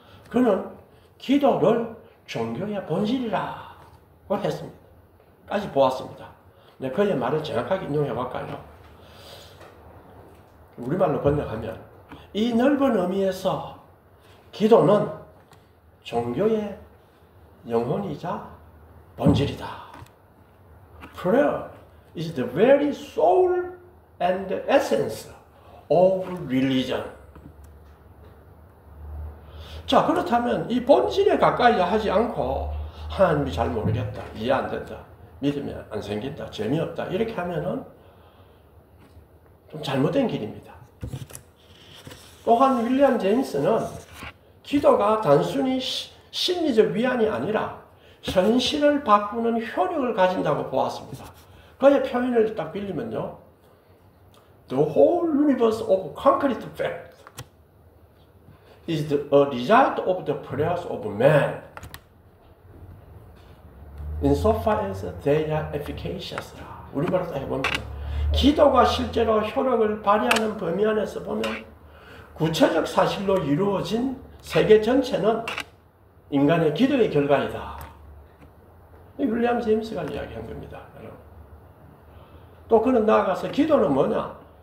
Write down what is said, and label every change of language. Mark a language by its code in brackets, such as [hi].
[ko] 그는 기도를 종교의 본질이라고 했습니다. 까지 보았습니다. 네, 그의 말을 정확하게 인용해 볼까요? 우리말로 번역하면 이 넓은 의미에서 기도는 종교의 영혼이자 본질이다. [en] Prayer is the very soul and the essence of religion. [ko] 자, 그렇다면 이 본질에 가까이 하지 않고 하나님이 잘 모르겠다, 이해 안 된다, 믿음이 안 생긴다, 재미없다, 이렇게 하면은 좀 잘못된 길입니다. 또한 윌리엄 제임스는 기도가 단순히 심리적 위안이 아니라 현실을 바꾸는 효력을 가진다고 보았습니다. 그의 표현을 딱 빌리면요, [en] The whole universe of concrete fact is a result of the prayers of man, insofar as they are efficacious. [ko] 우리말로 해보면 기도가 실제로 효력을 발휘하는 범위 안에서 보면 구체적 사실로 이루어진 세계 전체는 인간의 기도의 결과이다. 윌리엄 제임스가 이야기한 겁니다. 또 그는 나아가서 기도는 뭐냐?